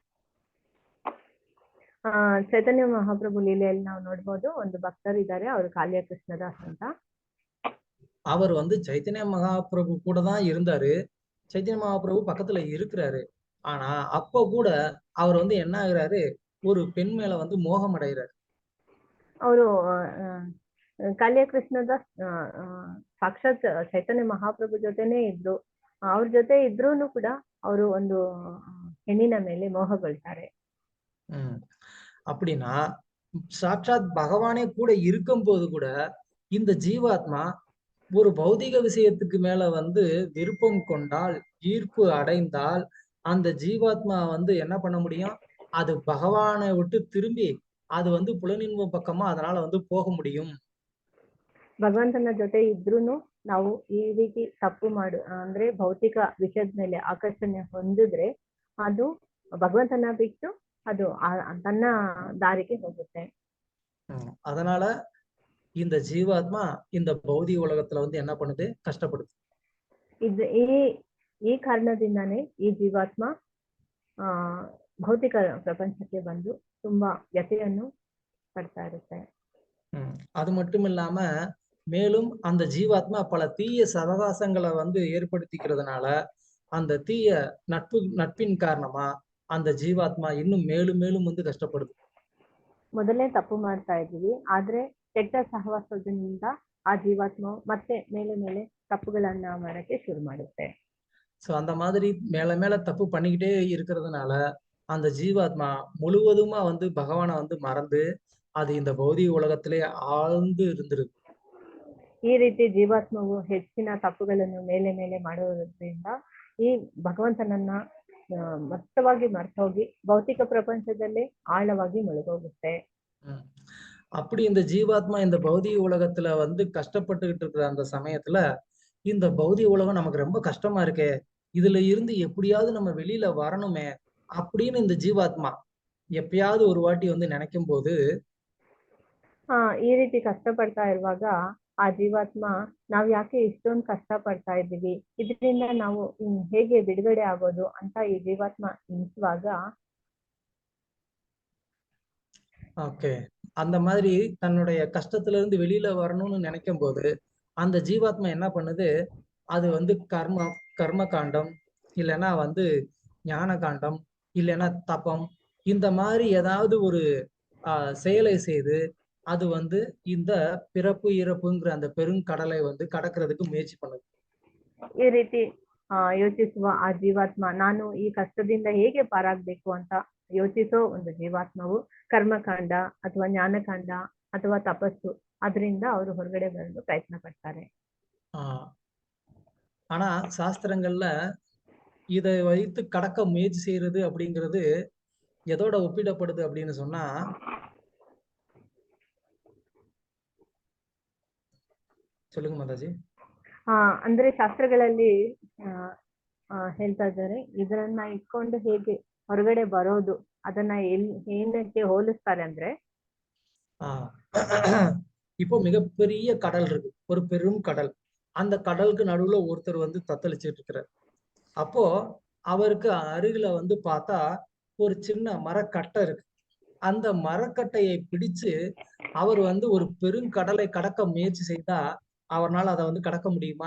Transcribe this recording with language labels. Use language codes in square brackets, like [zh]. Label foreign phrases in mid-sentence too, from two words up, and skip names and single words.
[kn] ಚೈತನ್ಯ ಮಹಾಪ್ರಭು ಲೀಲೆಯಲ್ಲಿ ನಾವು ನೋಡ್ಬೋದು, ಒಂದು ಭಕ್ತರು ಇದ್ದಾರೆ, ಅವರು ಕಾಳಿಯ ಕೃಷ್ಣದಾಸ್ ಅಂತ. [ta] அவர் வந்து சைத்தன்ய மகாபிரபு கூட தான் இருந்தாரு. சைத்தன்ய மகாபிரபு பக்கத்துல இருக்கிறாரு. ஆனா அப்போ கூட அவர் வந்து என்ன ஆகுறாரு, ஒரு பெண் மேல வந்து மோகம் அடைகிறாரு. [kn] ಅವರು ಕಾಳಿಯ ಕೃಷ್ಣದಾಸ್ ಸಾಕ್ಷಾತ್ ಚೈತನ್ಯ ಮಹಾಪ್ರಭು ಜೊತೆನೆ ಇದ್ರು. ಅವ್ರ ಜೊತೆ ಇದ್ರೂನು ಕೂಡ ಅವರು ಒಂದು ಹೆಣ್ಣಿನ ಮೇಲೆ ಮೋಹಗೊಳ್ತಾರೆ. [ta] அப்படின்னா சாட்சாத் பகவானே கூட இருக்கும் போது கூட இந்த ஜீவாத்மா ஒரு பௌதிக விஷயத்துக்கு மேல வந்து விருப்பம் கொண்டால், ஈர்ப்பு அடைந்தால், அந்த ஜீவாத்மா வந்து என்ன பண்ண முடியும், அது பகவானை விட்டு திரும்பி அது வந்து புலனின்ப பக்கமா அதனால வந்து போக முடியும். [kn] ಭಗವಂತನ ಜೊತೆ ಇದ್ರೂನು ನಾವು ಈ ರೀತಿ ತಪ್ಪು ಅಂದ್ರೆ ಭೌತಿಕ ವಿಷಯದ ಮೇಲೆ ಆಕರ್ಷಣೆ ಹೊಂದಿದ್ರೆ ಅದು ಭಗವಂತನ ಬಿಟ್ಟು ಅದು ತನ್ನ ದಾರಿಗೆ ಹೋಗುತ್ತೆ. [ta] அதனால இந்த ஜீவாத்மா இந்த பௌதிக உலகத்துல வந்து என்ன பண்ணுது, கஷ்டப்படுது. [kn] ಈ ಕಾರಣದಿಂದಾನೇ ಈ ಜೀವಾತ್ಮ ಭೌತಿಕ ಪ್ರಪಂಚಕ್ಕೆ ಬಂದು ತುಂಬಾ ವ್ಯಥೆಯನ್ನು ಪಡ್ತಾ ಇರುತ್ತೆ. [ta] அது மட்டும் இல்லாம மேலும் அந்த ஜீவாத்மா பல தீய சவகாசங்களை வந்து ஏற்படுத்திக்கிறதுனால அந்த தீய நட்பின் காரணமா அந்த ஜீவாத்மா இன்னும் மேலும் மேலும் வந்து கஷ்டப்படுது. [kn] ಮೊದಲೇ ತಪ್ಪು ಮಾಡ್ತಾ ಇದೀವಿ, ಆದ್ರೆ ಕೆಟ್ಟ ಸಹವಾಸದಿಂದ ಆ ಜೀವಾತ್ಮ ಮತ್ತೆ ಮೇಲೆ ಮೇಲೆ ತಪ್ಪುಗಳನ್ನ ಮಾಡಕ್ಕೆ ಶುರು ಮಾಡುತ್ತೆ. [ta] சோ அந்த மாதிரி மேல மேல தப்பு பண்ணிக்கிட்டே இருக்கிறதுனால அந்த ஜீவாத்மா முழுவதுமா வந்து பகவானை வந்து மறந்து அது இந்த பௌதிக உலகத்திலே ஆழ்ந்து இருந்திருக்கு. [kn] ಈ ರೀತಿ ಜೀವಾತ್ಮವು ಹೆಚ್ಚಿನ ತಪ್ಪುಗಳನ್ನು ಮೇಲೆ ಮೇಲೆ ಮಾಡುವುದರಿಂದ ಈ ಭಗವಂತನನ್ನ ಮತ್ತವಾಗಿ ಮರ್ತೋಗಿ ಭೌತಿಕ ಪ್ರಪಂಚದಲ್ಲೇ ಆಳವಾಗಿ ಮುಳುಗೋಗುತ್ತೆ. [ta] அப்படி இந்த ஜீவாத்மா இந்த பௌதிக உலகத்துல வந்து கஷ்டப்பட்டுக்கிட்டு இருக்கிற அந்த சமயத்துல இந்த பௌதிக உலகம் நமக்கு ரொம்ப கஷ்டமா இருக்கே, இதுல இருந்து எப்படியாவது நம்ம வெளியில வரணுமே அப்படின்னு இந்த ஜீவாத்மா எப்பயாவது ஒரு வாட்டி வந்து நினைக்கும் போது [kn] ಈ ರೀತಿ ಕಷ್ಟಪಡ್ತಾ ಇರುವಾಗ ಆ ಜೀವಾತ್ಮ ನಾವ್ ಯಾಕೆ ಇಷ್ಟೊಂದು ಕಷ್ಟ ಪಡ್ತಾ ಇದ್ದೀವಿ, ಇದರಿಂದ ನಾವು ಹೇಗೆ ಬಿಡುಗಡೆ ಆಗೋದು ಅಂತ ಈ ಜೀವಾತ್ಮ ಎನಿಸುವಾಗ [ta] அந்த மாதிரி தன்னுடைய கஷ்டத்துல இருந்து வெளியில வரணும்னு நினைக்கும் போது அந்த ஜீவாத்மா என்ன பண்ணுது, அது வந்து கர்ம காண்டம் இல்லைன்னா வந்து ஞான காண்டம் இல்லைன்னா தப்பம் இந்த மாதிரி ஏதாவது ஒரு செயலை செய்து அது வந்து இந்த பிறப்பு இறப்புங்கிற அந்த பெருங்கடலை வந்து கடக்கிறதுக்கு முயற்சி பண்ணுது. [kn] ಈ ರೀತಿ ಯೋಚಿಸುವ ಆ ಜೀವಾತ್ಮ ನಾನು ಈ ಕಷ್ಟದಿಂದ ಹೇಗೆ ಪಾರಾಗ್ಬೇಕು ಅಂತ ಯೋಚಿಸೋ ಒಂದು ಜೀವಾತ್ಮವು ಕರ್ಮಕಾಂಡ ಅಥವಾ ಜ್ಞಾನಕಾಂಡ ಅಥವಾ ತಪಸ್ಸು ಅದರಿಂದ ಅವರು ಹೊರಗಡೆ ಬರಲು ಪ್ರಯತ್ನ ಪಡ್ತಾರೆ. [ta] ஆனா சாஸ்திரங்கள்ல இதை வைத்து கடக்க முயற்சி செய்யறது அப்படிங்கிறது எதோட ஒப்பிடப்படுது அப்படின்னு சொன்னா சொல்லுங்க மாதாஜி. [kn] ಅಂದ್ರೆ ಶಾಸ್ತ್ರಗಳಲ್ಲಿ ಹೇಳ್ತಾ ಇದ್ದಾರೆ, ಇದನ್ನ ಇಟ್ಕೊಂಡು ಹೇಗೆ ಹೊರಗಡೆ ಬರೋದು ಅದನ್ನ ಏನಕ್ಕೆ ಹೋಲಿಸ್ತಾರೆ ಅಂದ್ರೆ [ta] இப்போ மிகப்பெரிய கடல் இருக்கு, ஒரு பெரும் கடல். அந்த கடலுக்கு நடுவுல ஒருத்தர் வந்து தத்தளிச்சுட்டு இருக்கிறார். அப்போ அவருக்கு அருகில வந்து பார்த்தா ஒரு சின்ன மரக்கட்டை இருக்கு. அந்த மரக்கட்டையை பிடிச்சு அவர் வந்து ஒரு பெருங்கடலை கடக்க முயற்சி செய்தா அவரால் அதை வந்து கடக்க முடியுமா?